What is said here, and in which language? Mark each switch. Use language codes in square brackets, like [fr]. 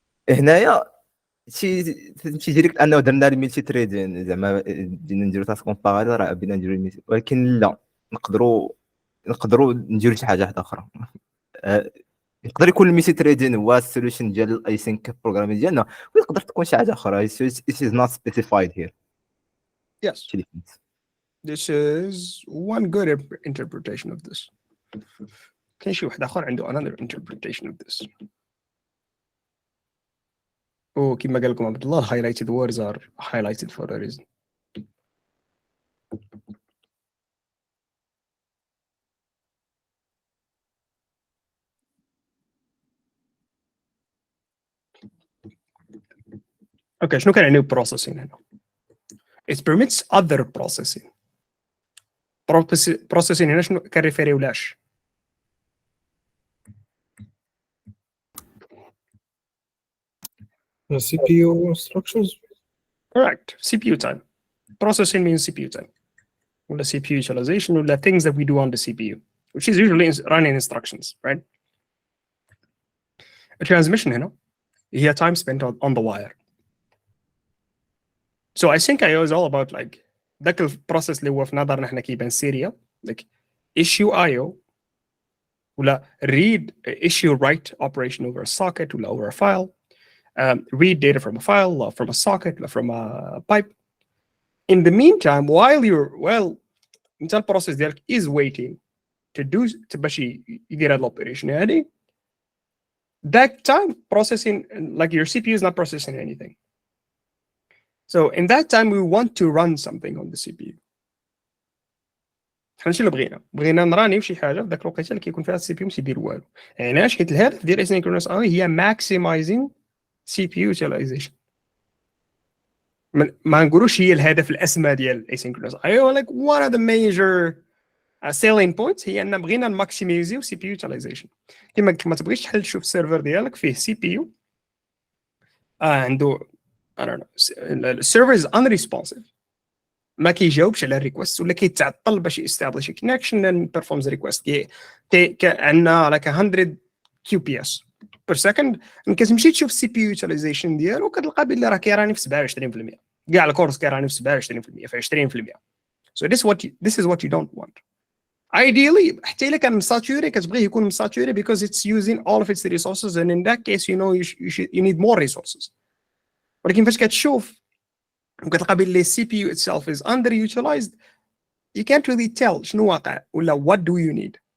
[ar] هنايا شي ديريكت انه درنا الميلتي تريدين زعما بدينا نديرو تاسك اون باراليل راه بينا نديرو ولكن لا نقدروا نديرو شي حاجه واحده اخرى. يقدر يكون الميلتي تريدين هو السوليوشن ديال الايسينك بروغرامين ديالنا ويقدر تكون شي حاجه اخرى. [en] It is not specified here. Yes. This is one good interpretation of this. [ar] كاين شي واحد اخر عنده [en] another interpretation of this. [ar] وكما قال لكم عبد الله highlighted words are highlighted for a reason. اوكي شنو كان يعني [en] processing [ar] هنا؟ [en] It permits other processing. Processing [ar] هنا شنو كان ريفيريو لاش؟ [en] CPU instructions. Correct. CPU time. Processing means CPU time. Or the CPU utilization, or the things that we do on the CPU, which is usually running instructions, right? A transmission [ar] هنا هي [en] time spent on the wire. So I think I.O. is all about like [ar] ذاك البروسيس اللي هو في نظرنا احنا كيبان [en] serial, like issue I.O. [ar] ولا [en] read issue write operation over a socket ولا over a file, read data from a file or from a socket or from a pipe. In the meantime, while the process [ar] ديالك [en] is waiting to do [ar] باش يدير هذا الاوبريشن هذه, [en] that time processing, like your CPU is not processing anything. So in that time we want to run something on the CPU. [ar] حنا شنو اللي بغينا نرانيو شي حاجه في ذاك الوقيته اللي كيكون فيها السي بي يو ماشي يدير والو. يعني علاش؟ حيت الهدف ديال [en] asynchronous I [ar] هي [en] maximizing CPU utilization. [ar] ما نقولوش هي الهدف الاسمى ديال [en] asynchronous I like one of the major selling points [ar] هي ان بغينا نماكسيميزيو سي بي يو utilization. كما قلت ما تبغيش تحل تشوف السيرفر ديالك فيه سي بي يو عنده [en] I don't know [ar] السيرفر is unresponsive, ما كيجاوبش على الريكوست ولا كيتعطل باش يستابليش كونكشن [en] and performs [ar] ريكوست. عندنا like 100 كيو بي اس بير سكند, كتمشي تشوف السي بي يو يوتيلايزيشن ديالو كتلقى بلي راه كيراني في 27%, كاع الكورس كيراني في 27% في 20%. [en] So this is what you don't want. Ideally [ar] حتى الا كان مساتوري كتبغيه يكون مساتوري [en] because it's using all of its resources, and in that case you need more resources. [ar] ولكن فاش كتشوف وكتلقى بلي [en] السي P U itself is underutilized, you can't really tell [ar] شنو واقع ولا [en] what do you need.